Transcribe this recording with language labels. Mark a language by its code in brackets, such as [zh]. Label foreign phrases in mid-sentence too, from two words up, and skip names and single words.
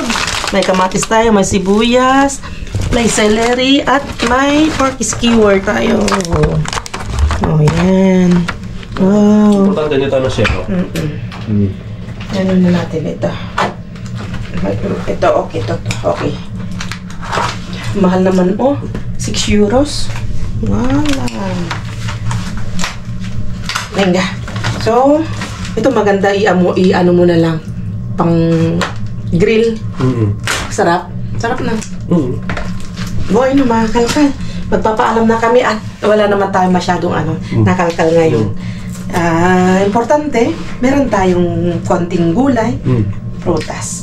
[tl] May kamatis tayo, may sibuyas, may celery, at may [en] pork skewer [tl] tayo. Oh, yan. Wow. Importante nito na siya. Ano na natin ito? Ito, okay. Ito, okay. Mahal naman, oh. 6 euros. Wow. Venga. So, ito maganda i-ano mo na lang. Pang grill. Sarap. Sarap na. Boy, no, mga kalkal. Magpapaalam na kami at wala naman tayo masyadong nakalkal ngayon. Importante, meron tayong konting gulay, prutas.